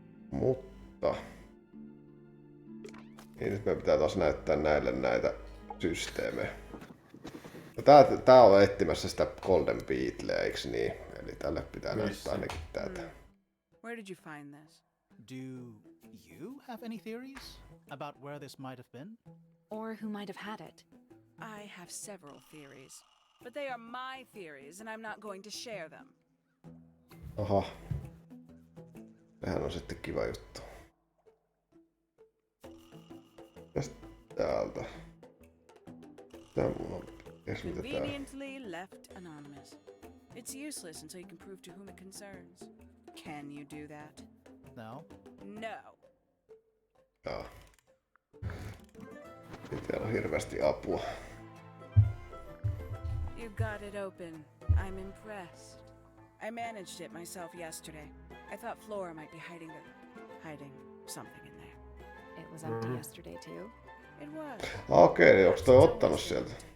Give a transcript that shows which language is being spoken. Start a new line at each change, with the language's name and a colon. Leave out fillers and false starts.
Finnish: Mutta... Niin nyt me pitää taas näyttää näille näitä systeemejä. No tää on etsimässä sitä Golden Beetlea, eiks niin? Eli tälle pitää näyttää ainakin tätä.
English: Where did you find this? Do you have any theories about where this might have been? Or who might have had it? I have several theories, but they are my theories and I'm not going to share them.
Finnish: Aha. Sehän on sitten kiva juttu. Ja täältä. Tää mulla on
English: Conveniently left anonymous. It's useless until you can prove to whom it concerns. Can you do that? No. No.
Finnish: Joo. Täällä on hirveästi apua.
English: You got it open. I'm impressed. I managed it myself yesterday. I thought Flora might be hiding something in there. It was empty yesterday too. It was.
Finnish: Okei, niin onks toi ottanut sieltä?